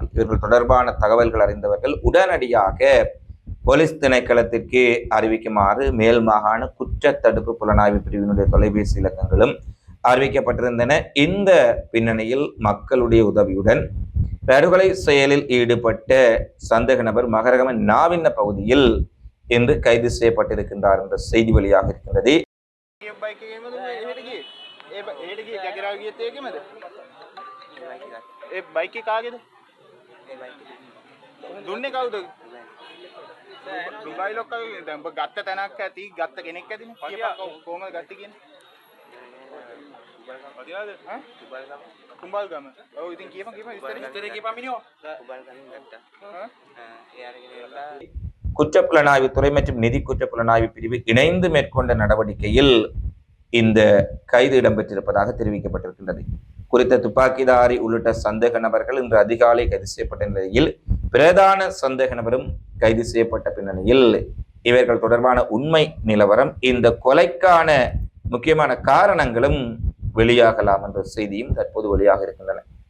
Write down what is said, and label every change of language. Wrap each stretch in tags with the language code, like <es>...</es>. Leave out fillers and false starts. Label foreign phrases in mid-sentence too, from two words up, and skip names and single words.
<ta>இவர்கள் தொடர்பான தகவல்கள் அறிந்தவர்கள் உடனடியாக போலீஸ் திணைக்களத்திற்கு அறிவிக்குமாறு மேல் மாகாண குற்றத்தடுப்பு புலனாய்வு பிரிவினுடைய தொலைபேசி இலக்கங்களும் அறிவிக்கப்பட்டிருந்தன. இந்த பின்னணியில் மக்களுடைய உதவியுடன் படுகொலை செயலில் ஈடுபட்ட சந்தேக நபர் மகரகம நாவின்ன பகுதியில் இன்று கைது செய்யப்பட்டிருக்கின்றார் என்ற செய்தி வெளியாக இருக்கின்றது.</ta> <si>ඒ බයික් එක කාගේද? දුන්නේ කවුද? දුබයි ලොක්කගේ දැන් ඔබ ගත්ත තැනක් ඇති ගත්ත කෙනෙක් ඇතිනේ. කියපන් කොහොමද ගත්තේ කියන්නේ? පදියාද? ඈ? කුඹල්ගම. ඔව් ඉතින් කියපන් විස්තරේ කියපන් මිනිහෝ. කුඹල්ගමින් ගත්තා. ඒ අරගෙන</si> <ta>குற்றப்புலனாய்வுத்துறை மற்றும் நிதி குற்றப்புலனாய்வு பிரிவு இணைந்து மேற்கொண்ட நடவடிக்கையில் இந்த கைது இடம்பெற்றிருப்பதாக தெரிவிக்கப்பட்டிருக்கின்றது. குறித்த துப்பாக்கிதாரி உள்ளிட்ட சந்தேக நபர்கள் இன்று அதிகாலை கைது செய்யப்பட்ட நிலையில் பிரதான சந்தேக நபரும் கைது செய்யப்பட்ட பின்னணியில் இவர்கள் தொடர்பான உண்மை நிலவரம் இந்த கொலைக்கான முக்கியமான காரணங்களும் வெளியாகலாம் என்ற செய்தியும் தற்போது வெளியாக இருக்கின்றன.</ta>